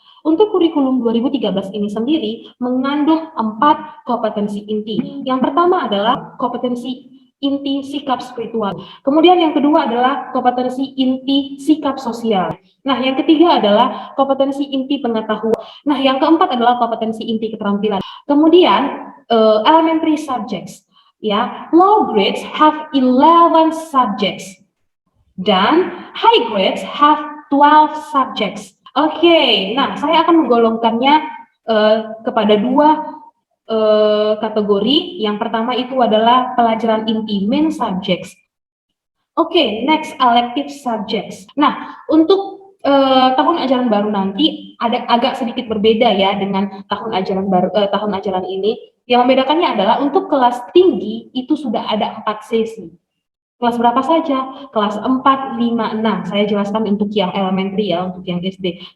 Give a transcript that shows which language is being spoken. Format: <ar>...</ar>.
<id>Untuk kurikulum 2013 ini sendiri mengandung 4 kompetensi inti. Yang pertama adalah kompetensi inti sikap spiritual. Kemudian yang kedua adalah kompetensi inti sikap sosial. Nah, yang ketiga adalah kompetensi inti pengetahuan. Nah, yang keempat adalah kompetensi inti keterampilan.</id> <en>Kemudian elementary subjects. Ya, low grades have 11 subjects dan high grades have 12 subjects.</en> <id>Oke, nah saya akan menggolongkannya kepada 2 kategori. Yang pertama itu adalah pelajaran inti</id> <en>main subjects. Oke, next elective subjects.</en> <id>Nah, untuk tahun ajaran baru nanti ada agak sedikit berbeda ya dengan tahun ajaran baru tahun ajaran ini. Yang membedakannya adalah untuk kelas tinggi itu sudah ada 4 sesi. Kelas berapa saja? Kelas 4, 5, 6. Saya jelaskan untuk yang elementary ya, untuk yang SD.</id>